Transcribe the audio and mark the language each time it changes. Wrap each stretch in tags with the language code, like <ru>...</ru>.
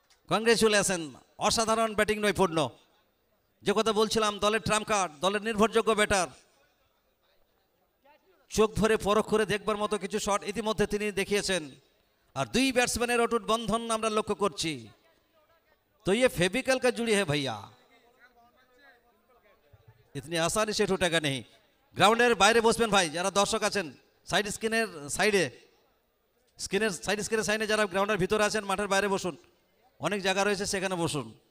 <bn>Congratulation, অসাধারণ batting নৈপুণ্য। যে কথা বলছিলাম, দলের ট্রাম্প কার্ড, দলের নির্ভরযোগ্য ব্যাটার। চোখ ধরে পরখ করে দেখবার মতো কিছু শট ইতিমধ্যে তিনি দেখিয়েছেন। আর দুই ব্যাটসম্যানের অটুট বন্ধন আমরা লক্ষ্য করছি।</bn> <hi>তো ये फेविकल का जुड़ी है भैया, इतनी आसानी से टूटेगा नहीं।</hi> <bn>গ্রাউন্ডের বাইরে বসবেন ভাই, যারা দর্শক আছেন সাইড স্ক্রিনের সাইডে, সাইড স্ক্রিনের সাইডে যারা গ্রাউন্ডের ভিতরে আছেন মাঠের বাইরে বসুন, অনেক জায়গা রয়েছে সেখানে বসুন।</bn>